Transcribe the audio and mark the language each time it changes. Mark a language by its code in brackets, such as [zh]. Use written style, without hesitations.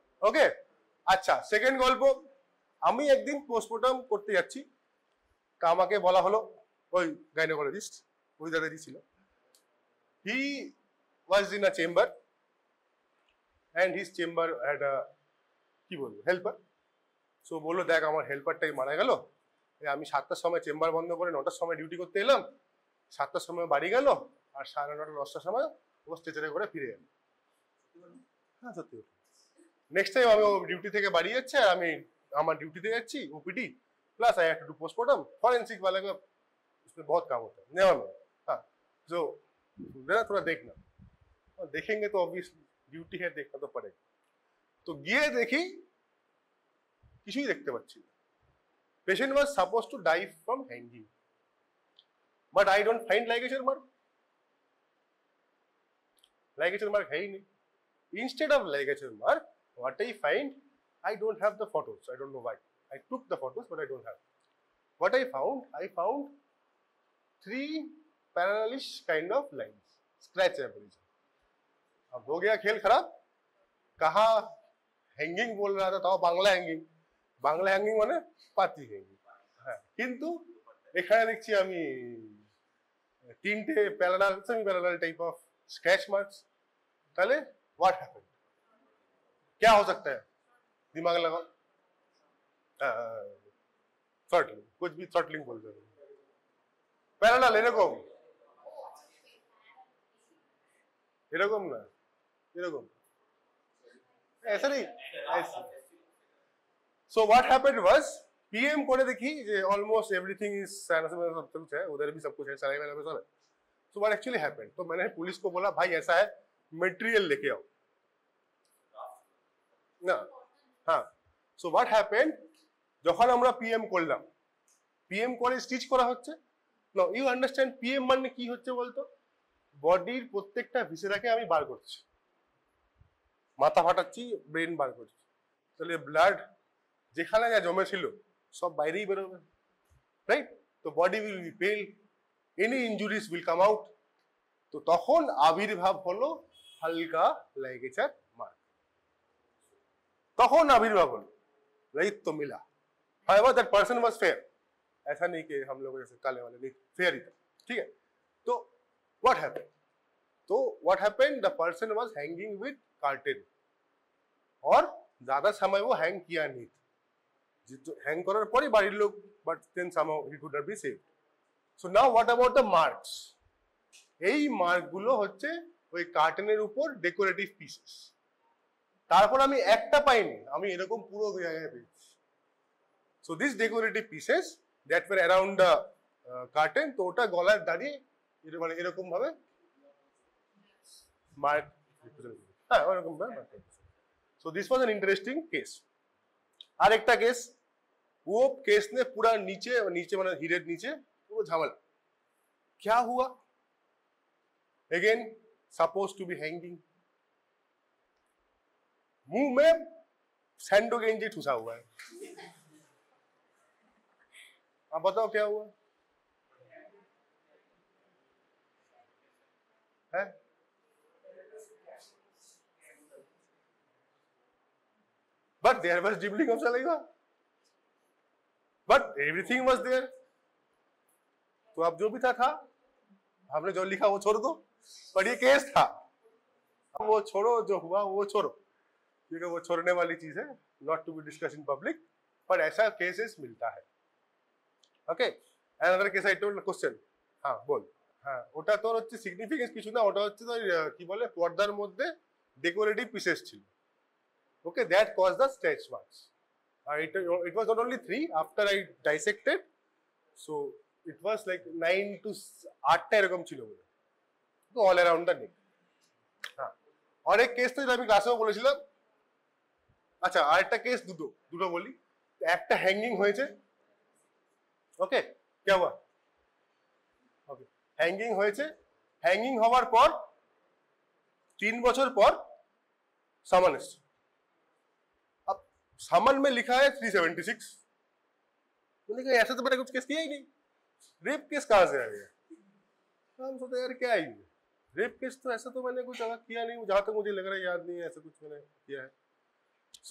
[bn] ওকে, আচ্ছা সেকেন্ড গল্প, আমি একদিন পোস্টমর্টম করতে যাচ্ছি, তা আমাকে বলা হলো ওই গাইনোকোলজিস্ট ওই দাদাজি ছিল, [en] he was in a chamber and his chamber had a [bn] কি বলবো হেল্পার। সো বললো দেখ আমার হেল্পারটাই মারা গেল, আমি 7টার সময় চেম্বার বন্ধ করে 9টার সময় ডিউটি করতে এলাম, 7টার সময় বাড়ি গেল আর 9:30 10টার সময় ও স্ট্রেচারে করে ফিরে গেল। হ্যাঁ সত্যি, নেক্সট টাইম আমি ডিউটি থেকে বাড়ি যাচ্ছে আর আমি আমার ডিউটিতে যাচ্ছি OPD plus [en] I have to do postmortem, [hi] forensic वाले का इसमें बहुत काम होता है। नेवर माइंड, हाँ जो जरा थोड़ा देखना, और देखेंगे तो ऑब्वियसली ডিউটি है देखना तो पड़ेगा। [bn] तो গিয়ে দেখি কিছুই দেখতে পাচ্ছি না। [en] Patient was supposed to die from hanging, but I don't find ligature mark. [hi] Ligature mark है ही नहीं। [en] Instead of ligature mark, what I find, I don't have the photos. I don't know why. I took the photos, but I don't have. What I found 3 parallelish kind of lines, scratch average. [hi] अब हो गया खेल खराब, कहा hanging बोल रहा था, तो बांग्ला hanging, [bn] বাংলা হ্যাঙ্গিং মানে পাতি হ্যাঙ্গিং। হ্যাঁ, কিন্তু এখানে দেখছি আমি 3টে parallel semi parallel type of scratch marks. [hi] তাহলে [en] what happened, [hi] क्या हो सकता है? दिमाग लगाओ। थ्रॉटलिंग, कुछ भी थ्रॉटलिंग बोलते हैं। [bn] প্যারালাল এরকম এরকম না, এরকম [hi] ऐसा नहीं ऐसे। [en] So what happened was PM [bn] করে দেখি যে [en] almost everything is [hi] साइनस सब कुछ है, उधर भी सब कुछ है, सलाइन में सब है। [en] So what actually happened? [hi] तो मैंने पुलिस को बोला भाई ऐसा है, मटेरियल लेके आओ না। [bn] হ্যাঁ, [en] so what happened, [bn] যখন আমরা PM করলাম, PM করে স্টিচ করা হচ্ছে। [en] now you understand [bn] PM মানে কি হচ্ছে বলতো? বডির প্রত্যেকটা ভিসেরাকে আমি বার করছি, মাথা ফাটাচ্ছি, ব্রেন বার করছি, তাহলে ব্লাড যেখানে যা জমে ছিল সব বাইরেই বেরোবে, রাইট? তো [en] Body will be pale, any injuries will come out. [bn] তো তখন আবির্ভাব হলো হালকা লাইগেচার মার্ক, তখন আবির্ভাব হলো, राइट? [hi] तो मिला। [en] However, that person was fair, [hi] ऐसा नहीं कि हम लोग जैसे काले वाले, नहीं, फेयर ही था, ठीक है? [en] तो what happened? तो what happened? The person was hanging with curtain, [hi] और ज्यादा समय वो हैंग किया नहीं, [bn] হ্যাং করার পরে বাড়ির লোক, [en] But then somehow he could not be saved. So now what about the marks? [bn] এই মার্কগুলো হচ্ছে ওই কার্টেনের উপর ডেকোরেটিভ পিসেস। তারপর আমি একটা পাইনি, আমি এরকম পুরো জায়গায় পেয়েছি। [en] So these decorative pieces that were around the curtain, [bn] তো ওটা গলায় দাঁড়িয়ে মানে এরকম ভাবে মার্ক, হ্যাঁ ওরকম ভাবে। [en] So this was an interesting case. [bn] আর একটা কেস, [hi] वो केस ने पूरा नीचे [bn] মানে হিরের নিচে পুরো ঝামেলা। [hi] क्या हुआ? [en] Again supposed to be hanging, [hi] मुंह में सैंडो गेंजी ठुसा हुआ है। आप बताओ क्या हुआ है? [en] But there was dribbling of saliva, but everything was there. [hi] तो अब जो भी था, हमने जो लिखा वो छोड़ दो, पर ये केस था, वो छोड़ो, जो हुआ वो छोड़ो, क्योंकि वो छोड़ने वाली चीज है, [en] not to be discuss in public, [hi] पर ऐसा केसेस मिलता है। [bn] Okay, [en] another case I told question, [hi] हाँ बोल, [bn] हाँ ওটা তোর হচ্ছে সিগনিফিকেন্স কিছু না, ওটা হচ্ছে তোর কি বলে পর্দার মধ্যে ডেকোরেটিভ পিসেস ছিল। [en] Okay, that cause the stretch marks. আর it was not only 3 after I dissected, so it was like 9 to [bn] 8টা এরকম ছিল বলে, [en] তো all around the neck. [bn] হ্যাঁ, আর এক কেস তো যেটা আমি ক্লাসেও বলেছিলাম। আচ্ছা, আরেকটা কেস দুটো বলি। একটা হ্যাঙ্গিং হয়েছে, ওকে, [hi] क्या हुआ? [bn] ওকে, হ্যাঙ্গিং হয়েছে, হ্যাঙ্গিং হওয়ার পর 3 বছর পর সামান এসছে। [hi] अब सामान में लिखा है 376, मैंने कहा ऐसा तो मैंने कुछ केस किया ही नहीं, रेप केस कहां से आ गया? हम सोचे यार क्या है रेप केस, तो ऐसा तो मैंने कुछ किया नहीं, जहां तक मुझे लग रहा है याद नहीं है ऐसा कुछ मैंने किया है।